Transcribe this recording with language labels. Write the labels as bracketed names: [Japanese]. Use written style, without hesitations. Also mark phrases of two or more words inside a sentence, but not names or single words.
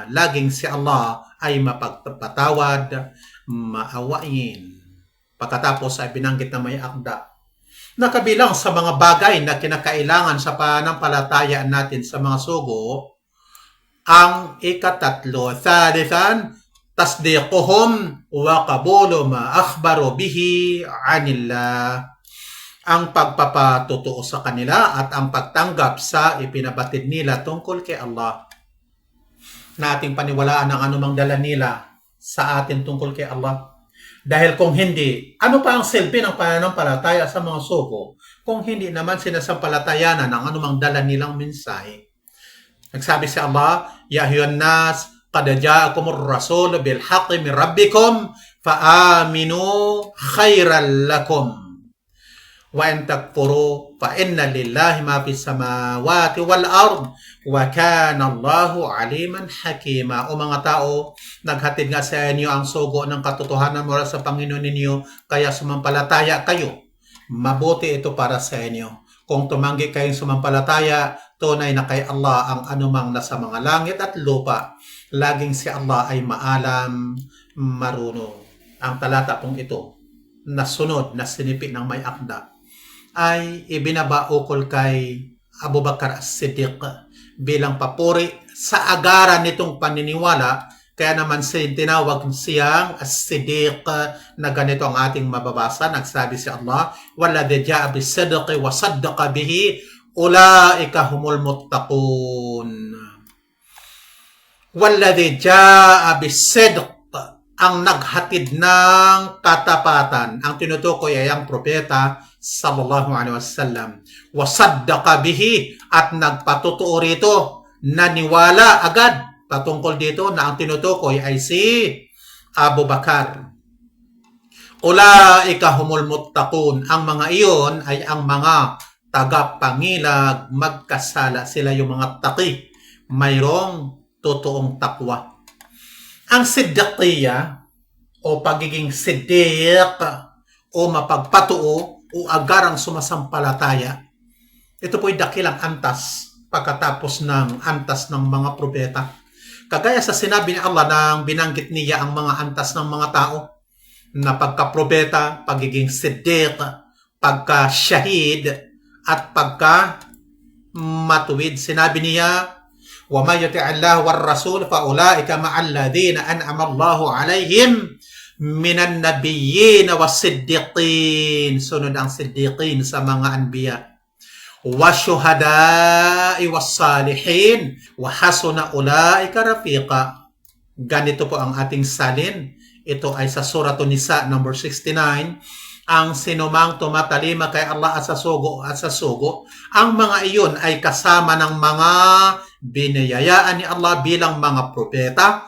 [Filipino] Laging si Allah ay mapagpatawad, maawain. Pagkatapos ay binanggit na may akda na kabilang sa mga bagay na kinakailangan sa pananampalataya natin sa mga sugo, ang ikatatlo, [Arabic] ثالثا تصديقهم وقبول ما أخبروا به عن الله. [Filipino] Ang pagpapatotoo sa kanila at ang pagtanggap sa ipinabatid nila tungkol kay Allah. Na ating paniwalaan ang anumang dala nila sa atin tungkol kay Allah. Dahil kung hindi, ano pa ang silbi ng pananampalataya sa mga sugo kung hindi naman sinasampalatayanan ang anumang dala nilang mensahe? Nagsabi si Allah, [Arabic] "يا أيها الناس قد جاءكم الرسول بالحق من ربكم فآمنوا خيرا لكم." وإن تكفروا فإن لله ما في السماوات والأرض وكان الله عليما حكيما. [Filipino] O mga tao, naghatid nga sa inyo ang sugo ng katotohanan mula sa Panginoon ninyo, kaya sumampalataya kayo. Mabuti ito para sa inyo. Kung tumanggi kayong sumampalataya, tunay na kay Allah ang anumang nasa mga langit at lupa. Laging si Allah ay maalam, marunong. Ang talata pong ito, na sunod na sinipi ng may akda, ay ibinaba ukol kay Abu Bakar As-Siddiq bilang papuri sa agaran nitong paniniwala. Kaya naman tinawag siyang As-Siddiq na ganito ang ating mababasa. Nagsabi si Allah, [Arabic] "والذي جاء بالصدق وصدق به أولئك هم المتقون." والذي جاء بالصدق, [Filipino] ang naghatid ng katapatan. Ang tinutukoy ay ang propeta [Arabic] صلى الله عليه وسلم. وصدق به, [Filipino] at nagpatotoo rito, naniwala agad patungkol dito na ang tinutukoy ay si Abu Bakar. [Arabic] أولئك هم المتقون, [Filipino] ang mga iyon ay ang mga tagapangilag, magkasala. Sila yung mga taqi, mayroong totoong takwa. Ang siddiqiyya o pagiging siddiq o mapagpatuo o agarang sumasampalataya, ito po'y dakilang antas pagkatapos ng antas ng mga propeta. Kagaya sa sinabi ni Allah nang binanggit niya ang mga antas ng mga tao na pagka-propeta, pagiging siddiq, pagka-shahid, at pagka-matuwid. Sinabi niya, [Arabic] وَمَا يُطِعِ اللَّهَ وَالرَّسُولَ فَأُولَٰئِكَ مَعَ الَّذِينَ أَنْعَمَ اللَّهُ عَلَيْهِمْ مِنَ النَّبِيِّينَ وَالصِّدِّقِينَ. [Filipino] Sunod ang siddiqin sa mga anbiya. [Arabic] وَالشُّهَدَاءِ وَالصَّالِحِينَ وَحَسُنَ أُولَٰئِكَ رَفِيقًا. [Filipino] Ganito po ang ating salin. Ito ay sa Surah An-Nisa number 69. Ang sinumang tumatalima kay Allah at sa sugo, ang mga iyon ay kasama ng mga biniyayaan ni Allah bilang mga propeta.